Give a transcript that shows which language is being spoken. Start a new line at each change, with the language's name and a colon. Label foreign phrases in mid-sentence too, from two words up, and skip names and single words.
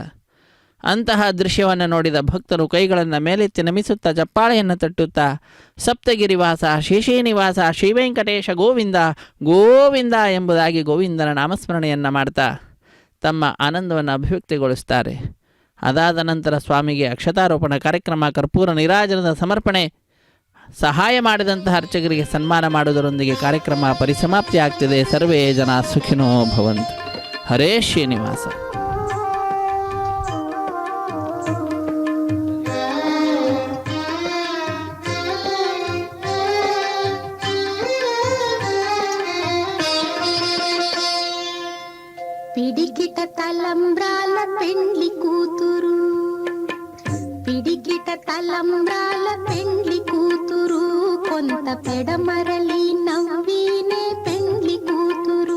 Kannada: ಅಂತಹ ದೃಶ್ಯವನ್ನು ನೋಡಿದ ಭಕ್ತರು ಕೈಗಳನ್ನು ಮೇಲೆತ್ತಿ ನಮಿಸುತ್ತಾ ಚಪ್ಪಾಳೆಯನ್ನು ತಟ್ಟುತ್ತಾ ಸಪ್ತಗಿರಿವಾಸ ಶೇಷೇನಿವಾಸ ಶ್ರೀವೆಂಕಟೇಶ ಗೋವಿಂದ ಗೋವಿಂದ ಎಂಬುದಾಗಿ ಗೋವಿಂದನ ನಾಮಸ್ಮರಣೆಯನ್ನು ಮಾಡ್ತಾ ತಮ್ಮ ಆನಂದವನ್ನು ಅಭಿವ್ಯಕ್ತಿಗೊಳಿಸ್ತಾರೆ. ಅದಾದ ನಂತರ ಸ್ವಾಮಿಗೆ ಅಕ್ಷತಾರೋಪಣ ಕಾರ್ಯಕ್ರಮ, ಕರ್ಪೂರ ನೀರಾಜನದ ಸಮರ್ಪಣೆ, ಸಹಾಯ ಮಾಡಿದಂತಹ ಅರ್ಚಕರಿಗೆ ಸನ್ಮಾನ ಮಾಡುವುದರೊಂದಿಗೆ ಕಾರ್ಯಕ್ರಮ ಪರಿಸಮಾಪ್ತಿ ಆಗ್ತಿದೆ.
Sanskrit: ಸರ್ವೇ ಜನ ಸುಖಿನೋ ಭವಂತು. ಹರೇ ಶ್ರೀನಿವಾಸ.
Telugu: పిడికిట తలంబ్రాల పెండ్లి కూతురు, పిడికిట తలంబ్రాల పెండ్లి కూతురు, కొంత పెడమరలి నవ్వినే పెండ్లి కూతురు.